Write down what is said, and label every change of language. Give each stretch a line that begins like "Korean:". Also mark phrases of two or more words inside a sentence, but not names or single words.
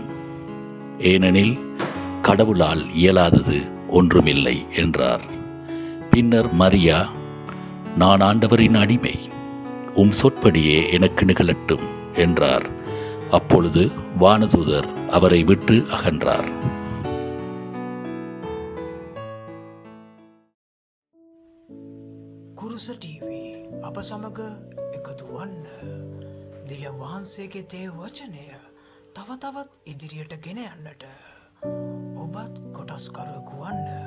Tamil: ஏனெனில் கடவுளால் இயலாதது ஒன்றுமில்லை என்றார். பின்னர் மரியா, நான் ஆண்டவரின் அடிமை, உம் சொற்படியே எனக்கு நிகழட்டும் என்றார். அப்பொழுது வானதூதர் அவரை விட்டு அகன்றார்.
Sinhala: කුරුස TV අප සමග එකතු වන්න. දෙවියන් වහන්සේගේ දේව වචනය තව තවත් ඉදිරියට ගෙන යන්නට ඔබත් කොටස්කරුවෙකු වන්න.